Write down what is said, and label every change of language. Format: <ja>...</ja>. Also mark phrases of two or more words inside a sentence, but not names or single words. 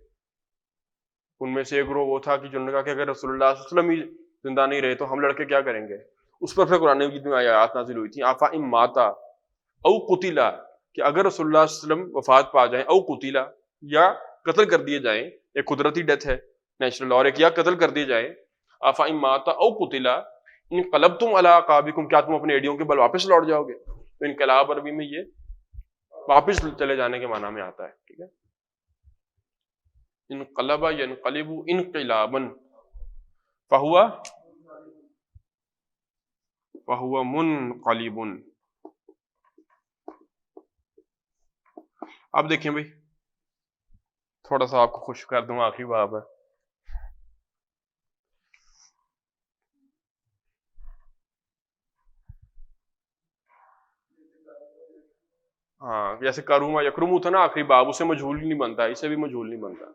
<ur>ان میں سے ایک گروہ وہ تھا کہ جنہوں نے کہا کہ اگر رسول اللہ صلی اللہ علیہ وسلم ہی زندہ نہیں رہے تو ہم لڑکے کیا کریں گے. اس پر پھر قرآن کی آیات نازل ہوئی تھی</ur> <ar>آفا ام ماتا او قتلا،</ar> <ur>کہ اگر رسول اللہ صلی اللہ علیہ وسلم وفات پا جائیں،</ur> <ar>او قتلا</ar> <ur>یا قتل کر دیے جائیں، ایک قدرتی ڈیتھ ہے نیچرل، اور ایک یا قتل کر دیے جائیں.</ur> <ar>آفا ام ماتا او قتلا انقلبتم علی اعقابکم،</ar> <ur>کیا تم اپنے ایڈیوں کے بل واپس لوٹ جاؤ گے. تو انقلاب عربی میں یہ واپس چلے جانے کے معنی میں آتا ہے. ٹھیک ہے،</ur> <ar>انقلب ینقلب انقلابا فہو منقلب.</ar> <ur>اب دیکھیں بھائی تھوڑا سا آپ کو خوش کر دوں، آخری باب ہے. ہاں جیسے</ur> <ar>کروما یکرمو</ar> <ur>تھا نا آخری باب، اسے مجہول نہیں بنتا، اسے بھی مجہول نہیں بنتا.</ur>